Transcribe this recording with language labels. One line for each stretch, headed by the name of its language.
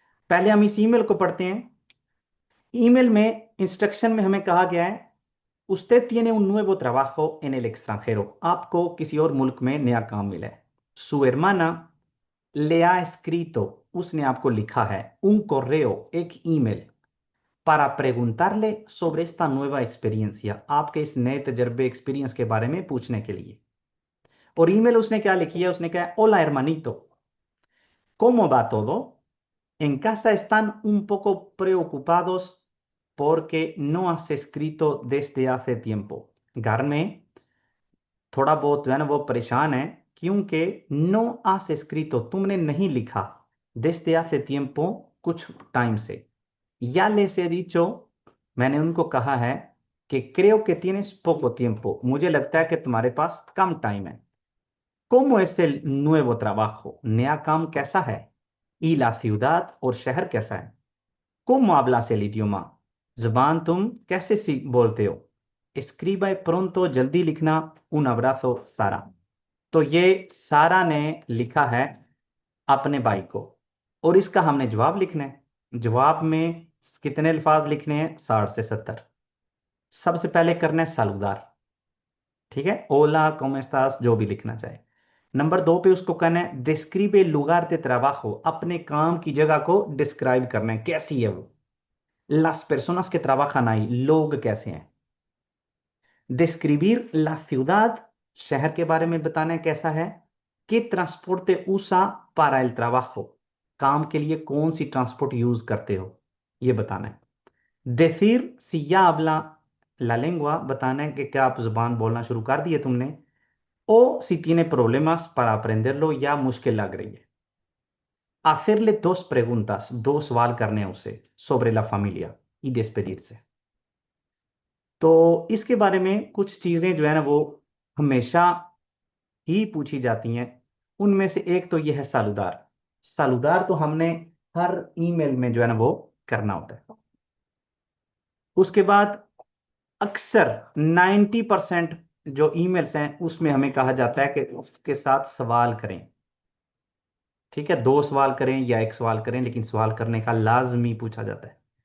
Hindi: पहले हम इस ईमेल को पढ़ते हैं। ईमेल में इंस्ट्रक्शन में हमें कहा गया है,
Spanish: usted tiene un nuevo trabajo en el extranjero,
Hindi: आपको किसी और मुल्क में नया काम मिला है।
Spanish: Su hermana le ha escrito,
Hindi: उसने आपको लिखा है,
Spanish: un correo,
Hindi: एक email,
Spanish: para preguntarle sobre esta nueva experiencia,
Hindi: आपके इस नए तजर्बे, एक्सपीरियंस के बारे में पूछने के लिए। और ईमेल उसने क्या लिखी है, उसने कहा,
Spanish: hola hermanito, ¿cómo va todo? En casa están un poco preocupados porque no has escrito desde hace tiempo.
Hindi: घर में थोड़ा बहुत जो है ना वो परेशान है क्योंकि
Spanish: no has escrito
Hindi: तुमने नहीं लिखा
Spanish: desde hace tiempo
Hindi: कुछ टाइम से। या
Spanish: les he dicho
Hindi: मैंने उनको कहा है कि
Spanish: creo que tienes poco tiempo
Hindi: मुझे लगता है कि तुम्हारे पास कम टाइम है।
Spanish: ¿Cómo es el nuevo trabajo?
Hindi: नया काम कैसा है?
Spanish: Y la ciudad
Hindi: और शहर कैसा है?
Spanish: ¿Cómo hablas el idioma?
Hindi: जुबान तुम कैसे सीख बोलते हो?
Spanish: Escribe pronto
Hindi: जल्दी लिखना
Spanish: un abrazo सारा।
Hindi: तो ये सारा ने लिखा है अपने भाई को और इसका हमने जवाब लिखना है। जवाब में कितने अल्फाज लिखने हैं? 60 से 70। सबसे पहले करना है सालूदार, ठीक है, ओला कॉमेस्तास जो भी लिखना चाहे। नंबर 2 पे उसको कहना है डिस्क्रिबे लुगार
Spanish: de trabajo
Hindi: अपने काम की जगह को डिस्क्राइब करना है कैसी है वो।
Spanish: las personas que trabajan ahí
Hindi: लोग कैसे हैं।
Spanish: describir la ciudad
Hindi: शहर के बारे में बताना है कैसा है।
Spanish: que transporte usa para el trabajo
Hindi: काम के लिए कौन सी ट्रांसपोर्ट यूज करते हो ये बताना है।
Spanish: decir si ya habla la lengua
Hindi: बताना है कि क्या आप जुबान बोलना शुरू कर दिए तुमने।
Spanish: o si tiene problemas para aprenderlo
Hindi: या मुश्किल लग रही है।
Spanish: hacerle dos preguntas
Hindi: दो सवाल करने हैं उसे
Spanish: sobre la familia y despedirse।
Hindi: तो इसके बारे में कुछ चीजें जो है ना वो हमेशा ही पूछी जाती हैं। उनमें से एक तो यह है सालूदार। सालूदार तो हमने हर ईमेल में जो है ना वो करना होता है। उसके बाद अक्सर 90% जो ईमेल्स हैं उसमें हमें कहा जाता है कि उसके साथ सवाल करें, ठीक है, 2 सवाल करें या 1 सवाल करें, लेकिन सवाल करने का लाजमी पूछा जाता है।